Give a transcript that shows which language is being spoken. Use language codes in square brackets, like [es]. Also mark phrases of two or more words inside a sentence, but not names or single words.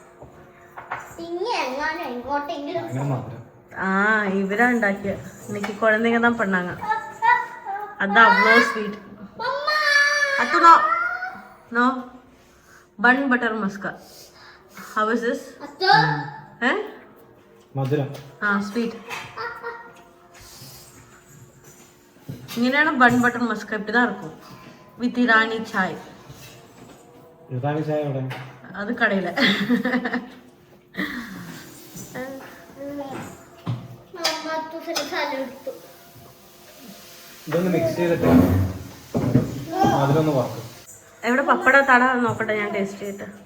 [ta] இவரா ഉണ്ടാക്കിയ இன்னைக்கு குழந்தைங்க தான் பண்ணாங்க. அதான் அவ்வளோ ஸ்வீட். அத்து [en] no no [ta] பன் பட்டர் மஸ்கா. [en] How is this? [ml] മധുരം. [ta] ஸ்வீட். இங்கேனா பன் பட்டர் மஸ்கா இப்படி தான் இருக்கும். வித் இரானி சாய். இரானி சாய் எവിടെ? அது கடையில். [ml] ഇതൊന്ന് മിക്സ് ചെയ്തിട്ട് അതിലൊന്ന് വറക്കും. എവിടെ പപ്പട തട നോക്കട്ടെ ഞാൻ ടേസ്റ്റ് ചെയ്തിട്ട്.